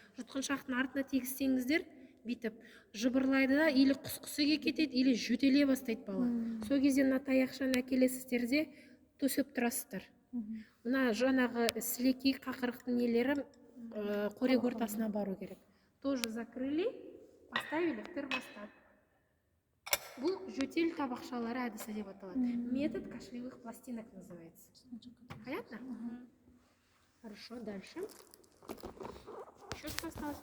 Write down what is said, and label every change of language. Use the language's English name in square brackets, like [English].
[Kazakh] Жұтқыншақтың артына тегізсеңіздер, бүйтіп жыбырлайды да, или құсқысы кетеді, или жөтеле бастайды бала. Сол кезде мына таяқшаны әкелесіздер де төсеп тұрасыздар. Мына жаңағы сілекей қақырықтың нелері қорек ортасына бару керек. [Russian] Тоже закрыли, поставили в термостат. [Kazakh] Бұл жөтел табақшалары әдісі деп аталады. [Russian] Метод кашлевых пластинок называется. Понятно? Хорошо, дальше. Еще что осталось?